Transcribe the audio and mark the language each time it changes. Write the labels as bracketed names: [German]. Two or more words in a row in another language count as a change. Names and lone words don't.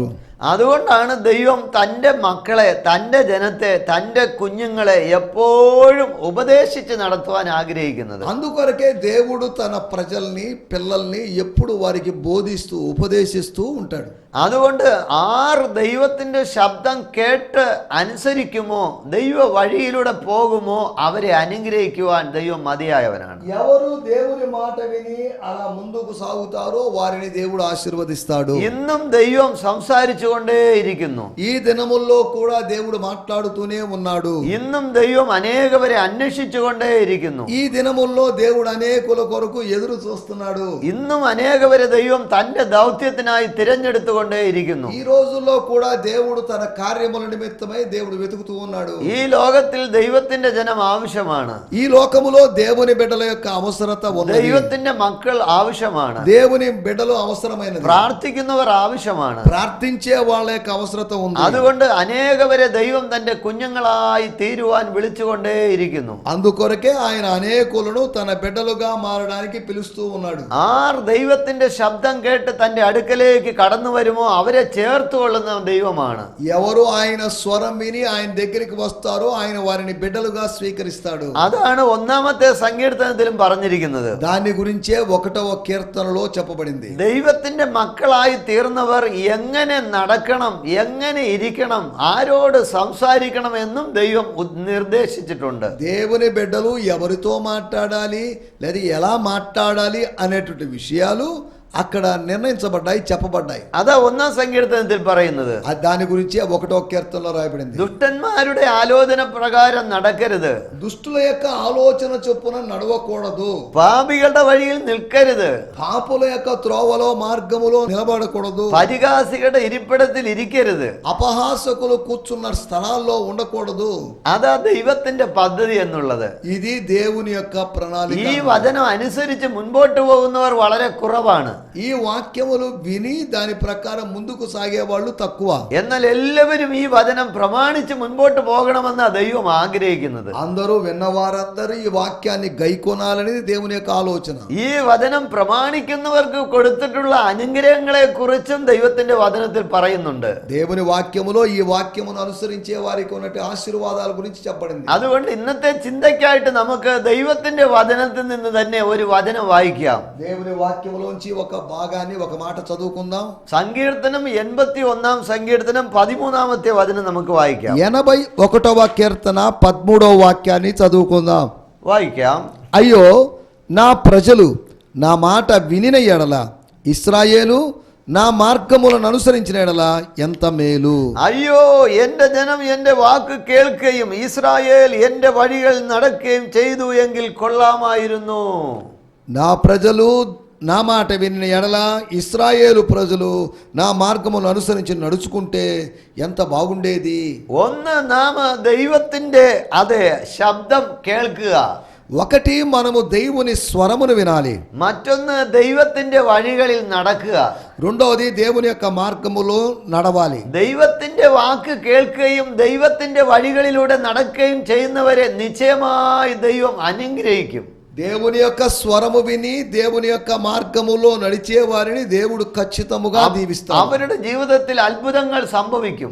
[Malayalam] അതുകൊണ്ടാണ് ദൈവം തൻ്റെ മക്കളെ, തൻ്റെ ജനത്തെ, തൻ്റെ കുഞ്ഞുങ്ങളെ എപ്പോഴും ഉപദേശിച്ച് നടത്തുവാൻ ആഗ്രഹിക്കുന്നത്. [Telugu] అందుకొరకే దేవుడు తన ప్రజల్ని, పిల్లల్ని ఎప్పుడు వారికి బోధిస్తూ, ఉపదేశిస్తూ ఉంటాడు. [Malayalam] അതുകൊണ്ട് ആർ ദൈവത്തിൻ്റെ ശബ്ദം കേട്ട് അനുസരിക്കുമോ, ദൈവ വഴിയിലൂടെ പോകുമോ, അവരെ അനുഗ്രഹിക്കുവാൻ ദൈവം മതിയായവനാണ്. [Telugu] ఎవరు దేవుని మాట విని అలా ముందుకు సాగుతారో వారిని దేవుడు ఆశీర్వదిస్తాడు. [Malayalam] ഇന്നും ദൈവം സംസാരിച്ചുകൊണ്ടേയിരിക്കുന്നു. [Telugu] ఈ దినముల్లో కూడా దేవుడు మాట్లాడుతూనే ఉన్నాడు. [Malayalam] ഇന്നും ദൈവം അനേകവരെ അന്വേഷിച്ചുകൊണ്ടേയിരിക്കുന്നു. [Telugu] ఈ దినముల్లో దేవుడు అనేకుల కొరకు ఎదురు చూస్తున్నాడు. [Malayalam] ഇന്നും അനേകവരെ ദൈവം തന്റെ ദൗത്യത്തിനായി തിരഞ്ഞെടുത്തുകൊണ്ടേയിരിക്കുന്നു. [Telugu] ఈ రోజుల్లో కూడా దేవుడు తన కార్యముల నిమిత్తమై దేవుడు వెతుకుతూ ఉన్నాడు. [Malayalam] ഈ ലോകത്തിൽ ദൈവത്തിന്റെ ജനം ആവശ്യമാണ്. [Telugu] ఈ లోకములో దేవుని బిడ్డల యొక్క అవసరత ఉన్నది. [Malayalam] ദൈവത്തിന്റെ മക്കൾ ആവശ്യമാണ്. [Telugu] దేవుని బిడ్డలు అవసరమైనది. [Malayalam] പ്രാർത്ഥിക്കുന്നവർ ആവശ്യമാണ്. [Telugu] ప్రార్థించే వాళ్ళ యొక్క అవసరత ఉంది. [Malayalam] അതുകൊണ്ട് അനേകവരെ ദൈവം തന്റെ കുഞ്ഞുങ്ങളായി തീരുവാൻ വിളിച്ചുകൊണ്ടേയിരിക്കുന്നു. [Telugu] అందుకొరకే ఆయన అనేకులను తన బిడ్డలుగా మారడానికి పిలుస్తూ ఉన్నాడు. [Malayalam] ആർ ദൈവത്തിന്റെ ശബ്ദം കേട്ട് തന്റെ അടുക്കലേക്ക് കടന്നു വരുമോ അവരെ ചേർത്തുകൊള്ളുന്ന ദൈവമാണ്. [Telugu] ఎవరు ఆయన స్వరం విని ఆయన దగ్గరికి వస్తారో ఆయన వారిని బిడ్డలుగా స్వీకరిస్తాడు. [Malayalam] അതാണ് ഒന്നാമത്തെ സങ്കീർത്തനത്തിലും പറഞ്ഞിരിക്കുന്നത്. [Telugu] దాని గురించే 1వ కీర్తనలో చెప్పబడింది. [Malayalam] ദൈവത്തിന്റെ മക്കളായി തീർന്നവർ എങ്ങനെ നടക്കണം, എങ്ങനെ ഇരിക്കണം, ആരോട് സംസാരിക്കണം എന്നും ദൈവം നിർദ്ദേശിച്ചിട്ടുണ്ട്. [Telugu] దేవుని బిడ్డలు ఎవరితో మాట్లాడాలి, లేదా ఎలా మాట్లాడాలి అనేటువంటి విషయాలు అక్కడ నిర్ణయించబడ్డాయి, చెప్పబడ్డాయి. [Malayalam] അതാ ഒന്നാം സങ്കീർത്തനത്തിൽ പറയുന്നത്. [Telugu] దాని గురించి 1వ కీర్తనలో రాయబడింది. [Malayalam] ദുഷ്ടന്മാരുടെ ആലോചന പ്രകാരം നടക്കരുത്, [Telugu] దుష్టుల యొక్క ఆలోచన చొప్పున నడవకూడదు, [Malayalam] പാപികളുടെ വഴിയിൽ നിൽക്കരുത്, [Telugu] పాపుల యొక్క త్రోవలో మార్గములో నిలబడకూడదు, [Malayalam] പരിഹാസികളുടെ ഇരിപ്പിടത്തിൽ ഇരിക്കരുത്. [Telugu] అపహాసకులు కూర్చున్న స్థలాల్లో ఉండకూడదు. [Malayalam] അതാ ദൈവത്തിന്റെ പദ്ധതി എന്നുള്ളത്. [Telugu] ఇది దేవుని యొక్క ప్రణాళిక. [Malayalam] ഈ വചനം അനുസരിച്ച് മുൻപോട്ട് പോകുന്നവർ വളരെ കുറവാണ്. [Telugu] ఈ వాక్యములు విని దాని ప్రకారం ముందుకు సాగే వాళ్ళు తక్కువ. [Malayalam] എന്നാൽ എല്ലാവരും ഈ വചനം പ്രമാണിച്ച് മുൻപോട്ട് പോകണമെന്നാണ് ദൈവം ആഗ്രഹിക്കുന്നത്. [Telugu] అందరూ విన్నవారందరూ ఈ వాక్యాన్ని గైకొనాలనేది దేవుని యొక్క ఆలోచన. [Malayalam] ഈ വചനം പ്രമാണിക്കുന്നവർക്ക് കൊടുത്തിട്ടുള്ള അനുഗ്രഹങ്ങളെ കുറിച്ചും ദൈവത്തിന്റെ വചനത്തിൽ പറയുന്നുണ്ട്. [Telugu] దేవుని వాక్యములో ఈ వాక్యమును అనుసరించే వారికి ఉన్నట్టు ఆశీర్వాదాల గురించి చెప్పబడింది. [Malayalam] അതുകൊണ്ട് ഇന്നത്തെ ചിന്തയ്ക്കായിട്ട് നമുക്ക് ദൈവത്തിന്റെ വചനത്തിൽ നിന്ന് തന്നെ ഒരു വചനം വായിക്കാം. [Telugu] దేవుని వాక్యములోంచి ఒక భాగాన్ని, ఒక మాట చదువుకుందాం. [Malayalam] സങ്കീർത്തനം 81 സങ്കീർത്തനം 13 വചനം നമുക്ക് വായിക്കാം. [Telugu] 81వ కీర్తన 13వ వాక్యాన్ని చదువుకుందాం. [Malayalam] വായിക്കാം. [Telugu] అయ్యో నా ప్రజలు నా మాట వినిన ఎడల, ఇశ్రాయేలు నా మార్గములను అనుసరించిన ఎడల ఎంత మేలు. [Malayalam] അയ്യോ എന്റെ ജനം എന്റെ വാക്ക് കേൾക്കുകയും ഇസ്രായേൽ എന്റെ വഴികൾ നടക്കുകയും ചെയ്തു എങ്കിൽ കൊള്ളാമായിരുന്നു. [Telugu] నా ప్రజలు నా మాట వినిన ఎడల, ఇశ్రాయేలు ప్రజలు నా మార్గములను అనుసరించి నడుచుకుంటే ఎంత బాగుండేది. [Malayalam] ഒന്ന് നാം ദൈവത്തിന്റെ അതെ ശബ്ദം കേൾക്കുക, [Telugu] ఒకటి మనము దేవుని స్వరమును వినాలి, [Malayalam] മറ്റൊന്ന് ദൈവത്തിന്റെ വഴികളിൽ നടക്കുക. [Telugu] రెండవది దేవుని యొక్క మార్గములో నడవాలి. [Malayalam] ദൈവത്തിന്റെ വാക്ക് കേൾക്കുകയും ദൈവത്തിന്റെ വഴികളിലൂടെ നടക്കുകയും ചെയ്യുന്നവരെ നിശ്ചയമായി ദൈവം അനുഗ്രഹിക്കും. [Telugu] దేవుని యొక్క స్వరము విని దేవుని యొక్క మార్గములో నడిచే వారిని దేవుడు ఖచ్చితముగా దీవిస్తాడు. [Malayalam] അവരുടെ ജീവിതത്തിൽ അത്ഭുതങ്ങൾ സംഭവിക്കും.